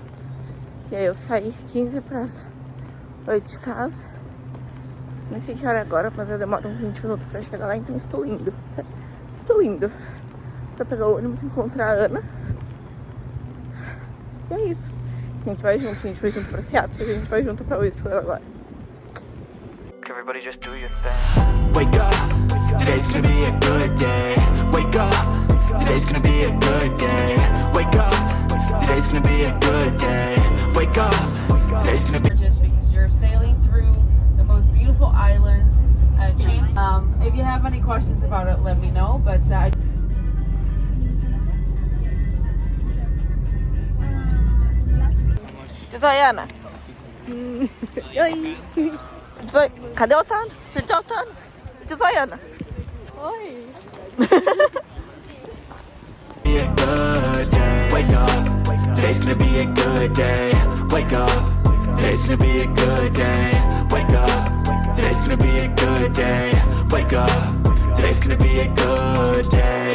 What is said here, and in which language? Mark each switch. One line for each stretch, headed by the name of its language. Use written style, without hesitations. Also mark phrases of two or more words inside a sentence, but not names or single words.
Portuguese: E aí eu saí 15 para 8 de casa. Nem sei que hora é agora, mas eu demoro uns 20 minutos pra chegar lá, então estou indo. Estou indo pra pegar o ônibus e encontrar a Ana. E é isso. A gente vai junto pra Seattle, a gente vai junto pra Whistler agora.
English: Everybody just do your thing. Wake up, today's gonna be a good day. Wake up, today's gonna be a good day. Wake up, today's gonna be a good day. Wake up, today's gonna be just because you're sailing through the most beautiful islands. If you have any questions about it, let me know. But
Portuguese: Ana. Oi. Cadê o Otano? Perdeu o Otano. Ana. Oi.
English: a good day. Wake up, today's gonna be a good day. Wake up, today's gonna be a good day. Wake up, today's gonna be a good day. Wake up, today's gonna be a good day.